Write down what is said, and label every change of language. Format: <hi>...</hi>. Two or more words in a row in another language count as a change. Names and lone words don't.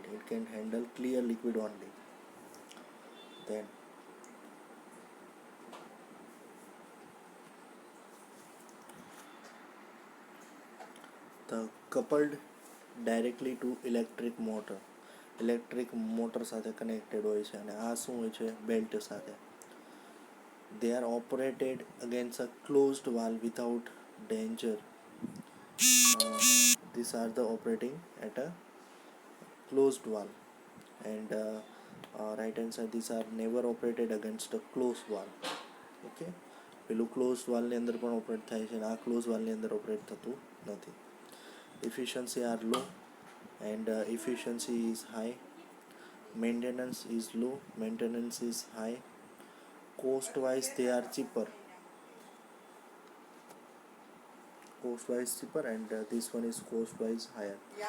<en>It can handle clear liquid only. Then the coupled directly to electric motor.</en> <gu>ઇલેક્ટ્રિક મોટર સાથે કનેક્ટેડ હોય છે અને આ શું હોય છે? બેલ્ટ સાથે.</gu> <en>They are operated against a closed valve without danger. These are the operating at a closed valve, and right hand side these are never operated against a closed valve.</en> <gu>Okay, પેલું ક્લોઝ વાલ્વની અંદર પણ ઓપરેટ થાય છે અને આ ક્લોઝ વાલ્વની અંદર ઓપરેટ થતું નથી.</gu> <en>Efficiency are low and efficiency is high. Maintenance is low, maintenance is high. Cost wise they are cheaper. Cost wise cheaper and this one is cost wise higher.</en>